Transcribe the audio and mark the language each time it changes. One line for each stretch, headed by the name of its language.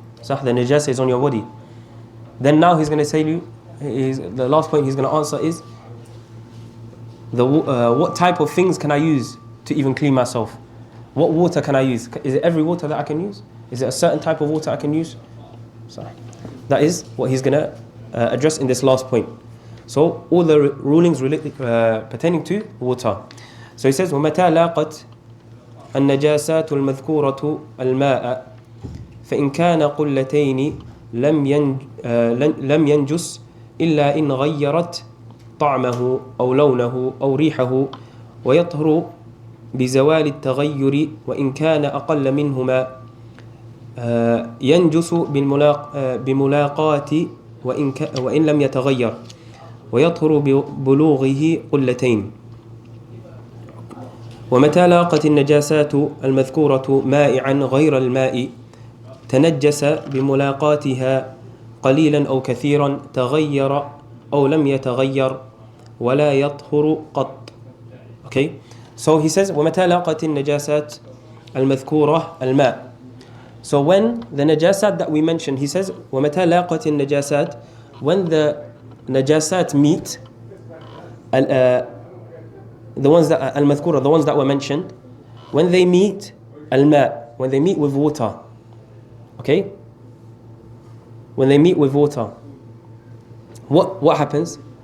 English: So the najasa is on your body. Then now he's going to tell you, the last point he's going to answer is, what type of things can I use to even clean myself? What water can I use? Is it every water that I can use? Is it a certain type of water I can use? So that is what he's going to address in this last point. So all the rulings pertaining to water. So he says
Arabic: ومتى لاقت النجاسات المذكورة الماء فإن كان قلتين لم ينجس إلا إن غيرت طعمه أو لونه أو ريحه ويطهر بزوال التغير وإن كان أقل منهما ينجس بملاقات وإن لم يتغير ويطهر ببلوغه قلتين. ومتى لاقت النجاسات المذكورة مائعا غير الماء تنجس بملاقاتها قليلا أو كثيرا تغير أو لم يتغير ولا يطهر قط.
English: Okay, so he says
Arabic: ومتى لاقت النجاسات المذكورة الماء.
English: So when the najasat that we mentioned, he says
Arabic: ومتى لاقت النجاسات,
English: when the najasat meet the ones that al-madhkura, the ones that were mentioned, when they meet al-ma', when they meet with water, okay, when they meet with water, what happens?